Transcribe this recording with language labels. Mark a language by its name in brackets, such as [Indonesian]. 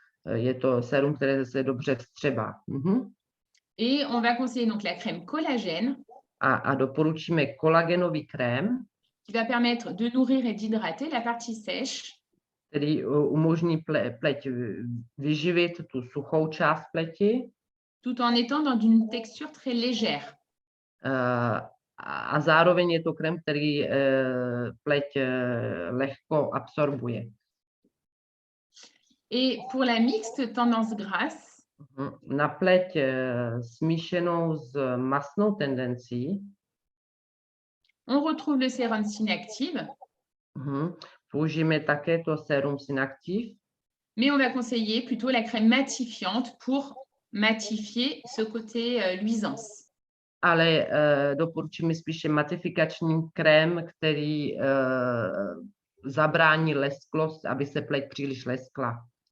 [Czech] Je to sérum, které se dobře vstřebá. [French] Et on va conseiller donc la crème collagène. [Czech] A doporučíme kolagenový krém, [French] qui va permettre de nourrir et d'hydrater la partie sèche. [Czech] Který umožní pleť vyživit tu suchou část pleti. [French] Tout en étant dans une texture très légère. [Czech] A zároveň je to krém, který pleť lehko absorbuje. [French] Et pour la mixte tendance grasse, [Czech] na pleť smíšenou s masnou tendencí, [French] on retrouve le sérum Synactive. [Czech] Použijeme také to sérum Synactive. [French] Mais on va conseiller plutôt la crème matifiante pour matifier ce côté luisance. [Czech] Ale doporučíme spíše matifikační krém, který zabrání lesklost, aby se pleť příliš leskla.